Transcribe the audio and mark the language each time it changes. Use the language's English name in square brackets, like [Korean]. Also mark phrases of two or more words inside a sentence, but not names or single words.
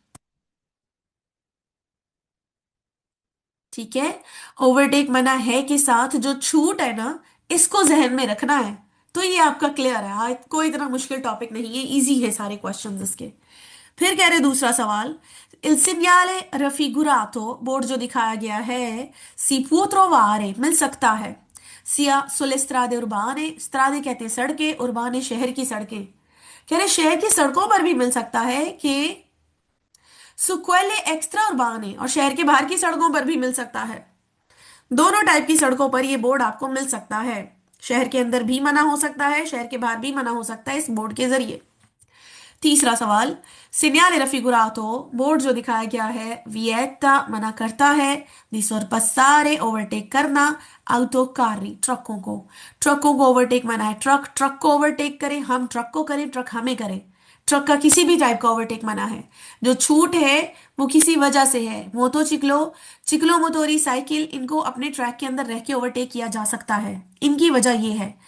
[Hindi] ठीक है, ओवरटेक मना है के साथ जो छूट है ना, इसको जहन में रखना है। तो ये आपका क्लियर है, कोई इतना मुश्किल टॉपिक नहीं है, इजी है सारे क्वेश्चंस इसके। फिर कह रहे दूसरा सवाल, [Italian] il segnale raffigurato, [Hindi] बोर्ड जो दिखाया गया है, [Italian] si può trovare, [Hindi] मिल सकता है, [Italian] sia sulle strade urbane, strade [Hindi] कहते हैं सड़कें, urbane शहर की सड़कें, कह रहे शहर की सड़कों पर भी मिल सकता है, कि [Italian] su quelle extra urbane, [Hindi] और शहर के बाहर की सड़कों पर भी मिल सकता है। दोनों टाइप की सड़कों पर ये बोर्ड आपको मिल सकता है। शहर के अंदर भी मना हो सकता है, शहर के बाहर भी मना हो सकता है इस बोर्ड के जरिए। तीसरा सवाल, [Italian] segnale raffigurato, [Hindi] बोर्ड जो दिखाया गया है, वियेटा मना करता है, [Italian] di sorpassare, [Hindi] ओवरटेक करना, [Italian] auto carri, [Hindi] ट्रकों को, ट्रकों को ओवरटेक मना है। ट्रक ट्रक को ओवरटेक करें, हम ट्रक को करें, ट्रक हमें करें, ट्रक का किसी भी टाइप का ओवरटेक मना है। जो छूट है वो किसी वजह से है, [Italian] moto ciclo, ciclo motori [Hindi] साइकिल, इनको अपने ट्रैक के अंदर रह के ओवरटेक किया जा सकता है, इनकी वजह ये है।